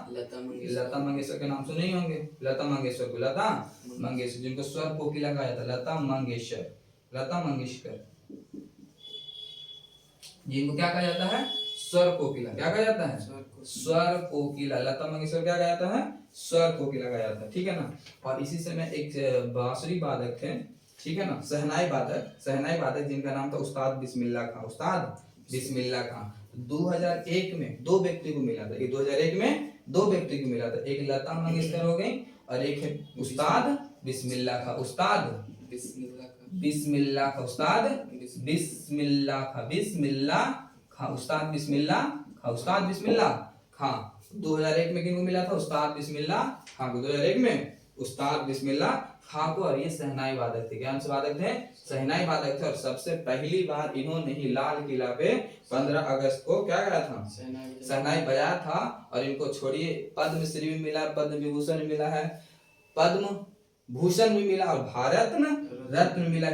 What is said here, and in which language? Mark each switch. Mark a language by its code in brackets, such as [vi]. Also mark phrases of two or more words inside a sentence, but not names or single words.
[hi] लता मंगेशकर के नाम सुने ही होंगे। लता मंगेशकर को, लता मंगेशकर जिनको स्वर कोकिला गाया था, लता मंगेशकर, लता मंगेशकर जिनको क्या कहा जाता है? स्वर कोकिला। क्या कहा जाता है? स्वर कोकिला। लता मंगेशकर क्या कहा जाता है? स्वर कोकिला कहा जाता है, ठीक है ना। और इसी समय एक बांसुरी वादक थे, ठीक है ना, शहनाई वादक जिनका नाम था उस्ताद बिस्मिल्लाह खां। उस्ताद बिस्मिल्लाह खां। 2001 में 2 व्यक्ति को मिला था। 2001 में 2 व्यक्ति को मिला था। एक लता मंगेशकर हो गई और एक है उस्ताद बिस्मिल्लाह खां। उस्ताद बिस्मिल्लाह खां, उस्ताद बिस्मिल्लाह खां, बिस्मिल्लाह खां, उस्ताद बिस्मिल्लाह खां, उस्ताद बिस्मिल्लाह खां। 2001 में किनको मिला था? उस्ताद बिस्मिल्लाह खां को 2001 में उस्ताद बिस्मिल्लाह खां को, और ये शहनाई वादक थे। क्या वादक थे? शहनाई वादक थे। और सबसे पहली बार इन्होंने ही लाल किला पे 15 अगस्त को क्या गाया था? शहनाई बजाया था। और इनको छोड़िए पद्मश्री भी मिला, पद्म विभूषण भी मिला है, पद्म भूषण भी मिला, और भारत रत्न मिला।